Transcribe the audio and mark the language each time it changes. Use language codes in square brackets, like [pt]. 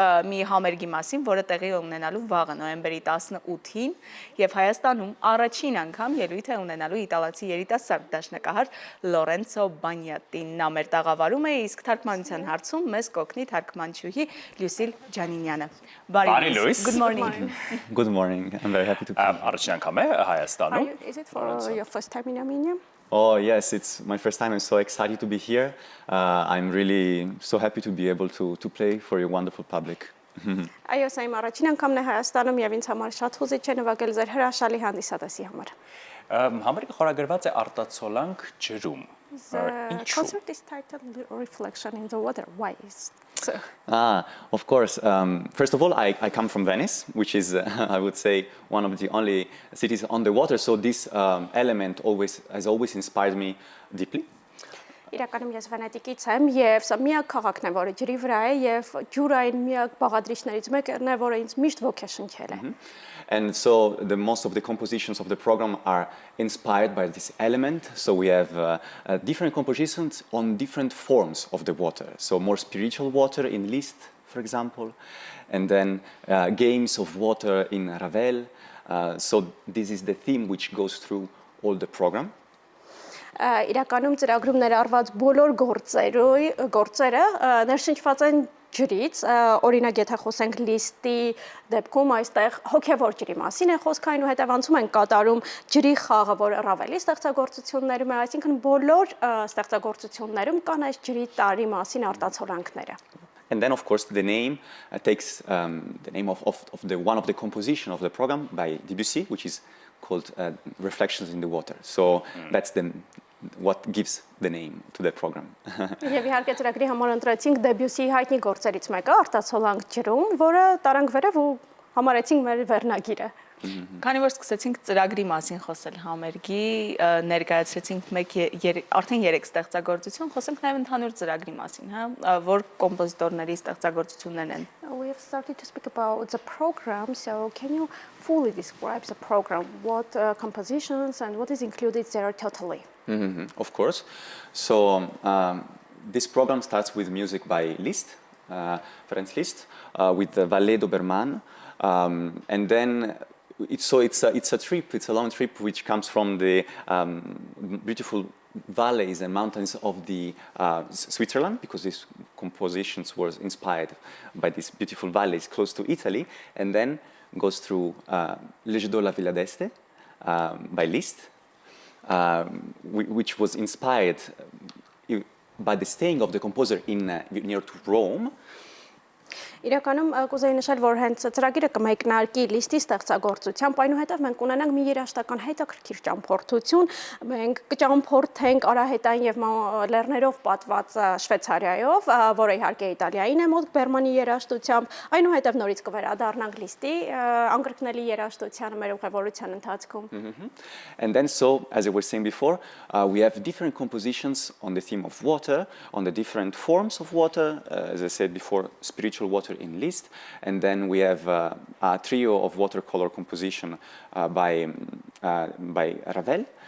[hy] մի համերգի մասին, որը տեղի ունենալու վաղը նոյեմբերի 18-ին եւ Հայաստանում առաջին անգամ ելույթ է ունենալու իտալացի երիտասարդ դաշնակահար Լորենցո Բանյատին։ Նա մեր տաղավարում է, իսկ թարգմանության հարցում մեզ կօգնի թարգմանչուհի Լյուսիլ Ջանինյանը։ Բարի լույս։ [en] Good morning. Good morning. I'm very happy to be here. [hy] Առաջին անգամ է Հայաստանում։ [en] Is it for your first time in Armenia? Oh, yes, it's my first time. I'm so excited to be here. I'm really so happy to be able to play for your wonderful public. [hy] Այո, սա իմ առաջին անգամն է Հայաստանում եւ ինձ համար շատ հուզիչ է նվագել ձեր հրաշալի հանդիսատեսի համար։ Համերգը խորագրված է արտացոլանք ջրում։ [en] The concert is titled Reflection in the Water. Why is so? Of course. First of all, I come from Venice, which is, I would say, one of the only cities on the water. So this element has always inspired me deeply. [hy] Իրականում ես Վենետիկից եմ եւ սա միակ քաղաքն է, որը ջրի վրա է եւ ջուրային միակ բաղադրիչներից մեկն է, որը ինձ միշտ ոգեշնչել է։ [en] And so most of the compositions of the program are inspired by this element. So we have different compositions on different forms of the water. So more spiritual water in Liszt, for example, and then games of water in Ravel. So this is the theme which goes through all the program. [hy] Իրականում ծրագրում ներառված բոլոր գործերը ներշնչված են ջրից, օրինակ եթե խոսենք Լիստի դեպքում այստեղ հոգևոր ջրի մասին է խոսքը, այնուհետև անցում են կատարում ջրի խաղը, որը Ռավելի ստեղծագործություններում է, այսինքն բոլոր ստեղծագործություններում կան այս ջրի տարի մասին արտացոլանքները։ [en] And then, of course, the name takes the name of one of the composition of the program by Debussy, which is called Reflections in the Water. So that's what gives the name to the program. [hy] Եվ իհարկե ծրագրի համար ընտրեցինք Դեբյուսիի հայտնի գործերից մեկը, արտացոլանք ջրում, որը տարանք վերև ու համարեցինք մեր վերնագիրը։ Քանի որ սկսեցինք ծրագրի մասին խոսել համերգի, ներկայացրեցինք արդեն 3 ստեղծագործություն, խոսենք նաև ընդհանուր ծրագրի մասին, հա, որ կոմպոզիտորների ստեղծագործություններն են։ [en] We have started to speak about the program, so can you fully describe the program, what compositions and what is included there totally? Of course. So this program starts with music by Liszt, Ferenc Liszt, with the Ballet d'Obermann, and then it's a trip. It's a long trip which comes from the beautiful valleys and mountains of the Switzerland, because these compositions were inspired by these beautiful valleys close to Italy, and then goes through Le Jeu de la Villa d'Este by Liszt, which was inspired by the staying of the composer near to Rome. [hy] Իրականում կուզեի նշել, որ հենց ծրագիրը կմեկնարկի Լիստի ստեղծագործությամբ, այնուհետև մենք ունենանք մի երաժշտական հետաքրքիր ճամփորդություն, մենք կճամփորդենք արահետային եւ լեռներով պատված Շվեյցարիայով, որը իհարկե Իտալիային է մոտ Բերմանի երաժշտությամբ, այնուհետև նորից կվերադառնանք Լիստի անկրկնելի երաժշտությանը մեր ուղևորության ընթացքում։ [en] And then, so as I was saying before, we have different compositions on the theme of water, on the different forms of water, as I said before, spiritual water in Liszt, and then we have a trio of watercolor composition by Ravel.